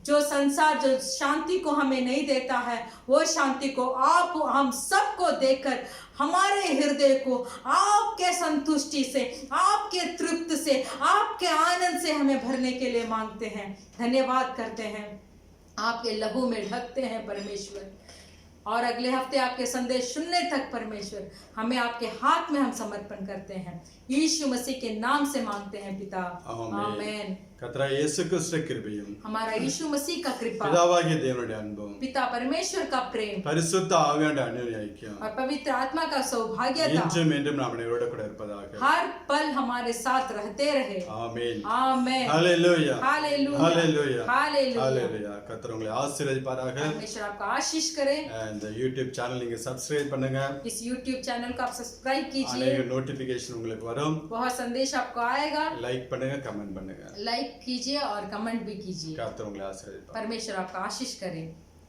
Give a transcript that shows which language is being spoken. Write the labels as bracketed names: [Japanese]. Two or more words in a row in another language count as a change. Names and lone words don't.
[Hindi] जो संसार जो शांति को हमें नहीं देता है, वो शांति को आप हम सबको देकर हमारे हृदय को आपके संतुष्टि से, आपके तृप्त से, आपके आनंद से हमें भरने के लिए मांगते हैं, धन्यवाद करते हैं, आपके लहू में ढकते हैं परमेश्वर। और अगले हफ्ते आपके संदेश सुनने तक परमेश्वर हमें आपके हाथ में हम समर्पण करते हैं, यीशु मसीह के नाम से मांगते हैं पिता, आमेन। [Tamil] கர்த்தராகிய இயேசு கிறிஸ்து கிருபையும் [Hindi] हमारा यीशु मसीह का कृपा, [Tamil] பிதாவாகிய தேவனுடைய அன்பும் [Hindi] पिता परमेश्वर का प्रेम [Tamil] பரிசுத்த ஆவியானவருடைய அந்யோன்ய ஐக்கியம் [Hindi] और पवित्र आत्मा का सौभाग्यता [Tamil] இன்றும் என்றும் நாம் அனைவரோடு கூட இருப்பதாக। [Hindi] हर पल हमारे साथ रहते रहे, [Tamil] ஆமென் [Hindi] आमेन। [Tamil] ஹalleluya [Hindi] हालेलुया, [Tamil] ஹalleluya [Hindi] हालेलुया। [Tamil] ஹalleluya। கர்த்தர் உங்களை ஆசீர்வதிப்பாராக। [Hindi] परमेश्वर आपका आशीष करे। [Tamil] இந்த யூடியூப் சேனல் நீங்க சப்ஸ்கிரைப் பண்ணுங்க, [Hindi] इस YouTube चैनल को आप सब्सक्राइब कीजिए, [Tamil] அநேக நோட்டிபிகேஷன் உங்களுக்கு வரும்। [Hindi] बहुत संदेश आपको आएगा, [Tamil] லைக் பண்ணுங்க, கமெண்ட் பண்ணுங்க। [Hindi] लाइक कीजिए और कमेंट भी कीजिए। [Tamil] கர்த்தர் உங்களை ஆசீர்வதிப்பார்। [Hindi] परमेश्वर आपका आशीष करे।